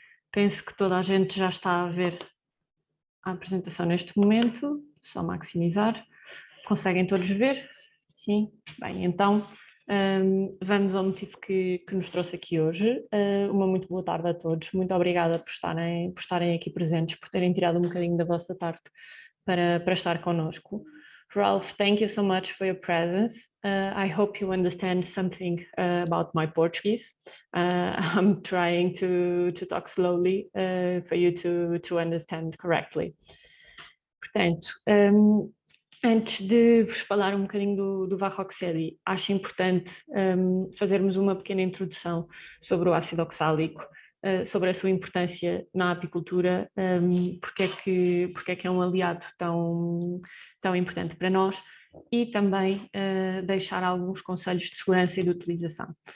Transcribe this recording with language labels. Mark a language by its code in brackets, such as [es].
[pt] Penso que toda a gente já está a ver a apresentação neste momento, só maximizar. Conseguem todos ver? Sim? Bem, então vamos ao motivo que nos trouxe aqui hoje. Uma muito boa tarde a todos. Muito obrigada por estarem aqui presentes, por terem tirado um bocadinho da vossa tarde para estar connosco. [en] Ralph, thank you so much for your presence. I hope you understand something about my Portuguese. I'm trying to talk slowly for you to understand correctly. [pt] Portanto, antes de vos falar um bocadinho do Varroxeli, acho importante fazermos uma pequena introdução sobre o ácido oxálico, sobre a sua importância na apicultura, porque é que é um aliado tão importante para nós, e também deixar alguns conselhos de segurança e de utilização.